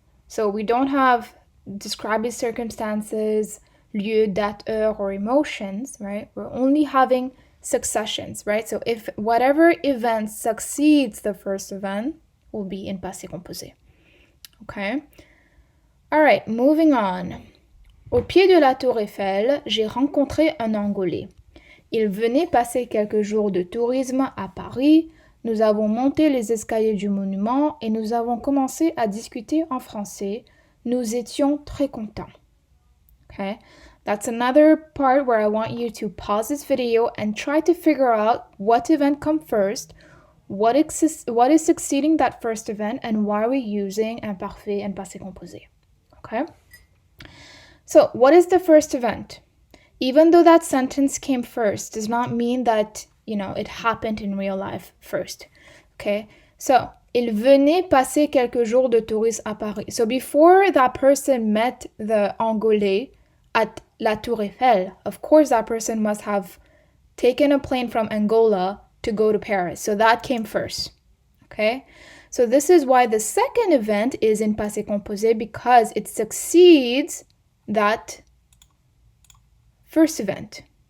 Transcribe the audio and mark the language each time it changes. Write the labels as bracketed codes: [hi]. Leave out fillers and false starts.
[en] So we don't have describing circumstances, lieu, date, heure, or emotions, right? We're only having successions, right? So if whatever event succeeds the first event will be in passé composé. Okay, all right, moving on. [fr] Au pied de la Tour Eiffel, j'ai rencontré un Angolais. Il venait passer quelques jours de tourisme à Paris. Nous avons monté les escaliers du monument et nous avons commencé à discuter en français. Nous étions très contents. [en] Okay, that's another part where I want you to pause this video and try to figure out what event comes first, what is succeeding that first event, and why we're using imparfait and passé composé. Okay? So, what is the first event? Even though that sentence came first, does not mean that, it happened in real life first. Okay? So, [fr] il venait passer quelques jours de tourisme à Paris. [en] So, before that person met the Angolais at La Tour Eiffel, of course that person must have taken a plane from Angola to go to Paris. So, that came first. Okay? So, this is why the second event is in passé composé, because it succeeds that first event.